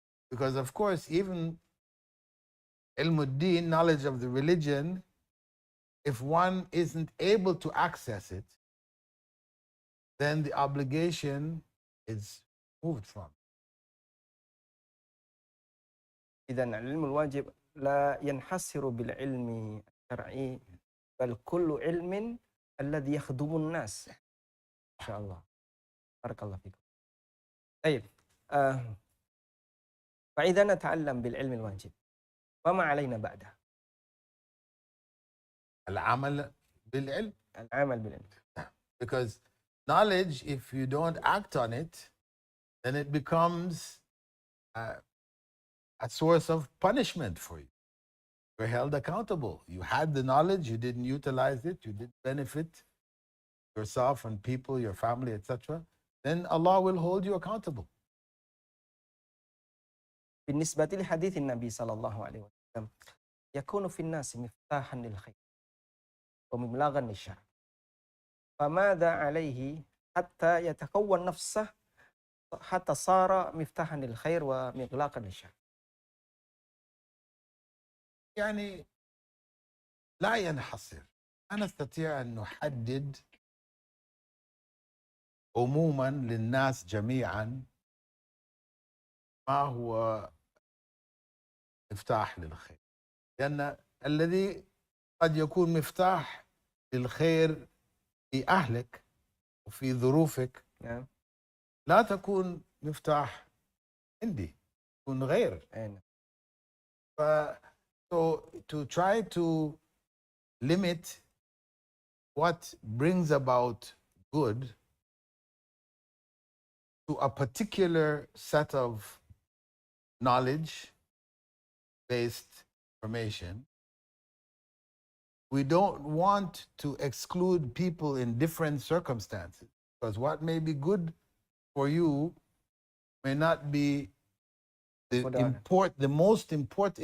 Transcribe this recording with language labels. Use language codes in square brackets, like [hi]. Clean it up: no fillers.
[en] Because of course, even ilmuddin, knowledge of the religion, if one isn't able to access it, then the obligation is moved from. [ar] إذن العلم الواجب لا ينحصر بالعلم الشرعي بل كل علم الذي يخدم الناس. إن شاء الله. بارك الله فيكم. طيب فإذا نتعلم بالعلم الواجب فما علينا بعده؟ العمل بالعلم. العمل بالعلم. [en] Because knowledge, if you don't act on it, then it becomes a source of punishment for you. You're held accountable. You had the knowledge, you didn't utilize it, you didn't benefit yourself and people, your family, etc. Then Allah will hold you accountable. [ar] بالنسبة لحديث النبي صلى الله عليه وسلم يكون في الناس مفتاحا للخير ومبلغا للشر فماذا عليه حتى يتكون نفسه حتى صار مفتاحا للخير ومغلاقا للشر. يعني لا ينحصر. لا نستطيع أن نحدد عموما للناس جميعا ما هو مفتاح للخير، لأن الذي قد يكون مفتاح للخير في أهلك وفي ظروفك لا تكون مفتاح عندي، تكون غير. [en] So to try to limit what brings about good to a particular set of knowledge-based information, we don't want to exclude people in different circumstances, because what may be good for you may not be the most important.